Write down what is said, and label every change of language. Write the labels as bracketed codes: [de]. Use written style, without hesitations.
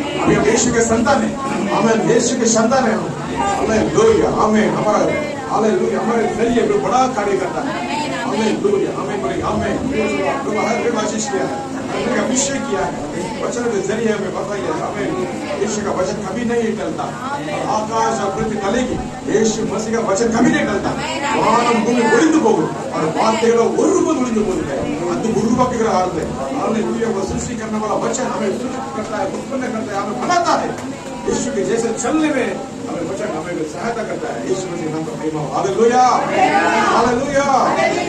[hi] अभी हम यीशु के संतान है, हमें यीशु के संतान है. हालेलुया, हमें हमारा हालेलुया हमारे जरिए वो बड़ा कार्य करता है. हालेलुया, हमें हमें प्रभु हर एक आशीष किया है, हमें अभिषेक किया है. वचन के जरिए हमें बताइए, हमें यीशु का वचन कभी नहीं टलता. आकाश और पृथ्वी टलेगी, यीशु मसीह का वचन कभी नहीं टलता. [ta] வானம் பூமி ஒளிந்து போகும், [hi] और [ta] வார்த்தைகளோ ஒருபோதும் ஒளிந்து போவதில்லை. அது உருவாக்குகிற ஆர்வம். [hi] हालेलुया, वो सृष्टि करने वाला वचन हमें सृष्टि करता है, उत्पन्न करता है, हमें बनाता है. यीशु के जैसे चलने में हमें वचन हमें सहायता करता है. यीशु मसीह नाम का महिमा हो. Hallelujah, hallelujah.